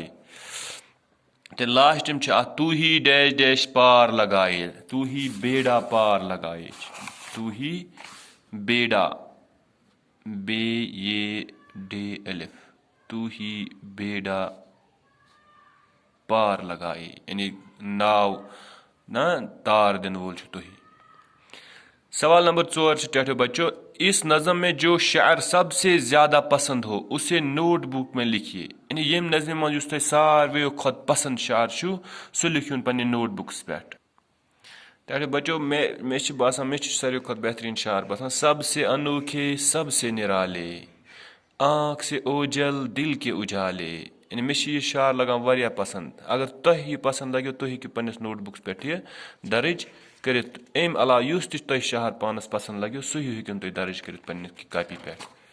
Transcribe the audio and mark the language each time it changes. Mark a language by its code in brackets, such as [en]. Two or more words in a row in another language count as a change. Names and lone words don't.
[hi] ते लास्ट तू ही डैश डैश पार लगाए, तू ही बेड़ा पार लगाए, तू ही बेड़ा बे ये डे अलिफ, तू ही बेड़ा पार लगाए, [ks] यानी नाव ना तार दिन वोल तु ही। [hi] सवाल नंबर 4 टैठो बच्चों, इस नज़म में जो शायर सबसे ज्यादा पसंद हो उसे नोटबुक में लिखिए। [ks] यानी यम नज़म मज तुम सारे खुद पसंद शायर सह लिखुन पे नोटबुक्स पे। टैठो बच्चों मे बासान मे सारे खुद बेहतरीन शायर बसान, [hi] सबसे अनोखे सबसे निराले, आँख से ओझल दिल के उजाले। [ks] यानी मे यह शार लगान वारिया पसंद। अगर तुह यह पसंद लगे तुह हेकु पन्निस नोटबुक्स पे यह दर्ज करित। अम अलावा युस तुह शार पानस पसंद लगे सह हेकन तुह दर्ज करित पन्निस कॉपी पे।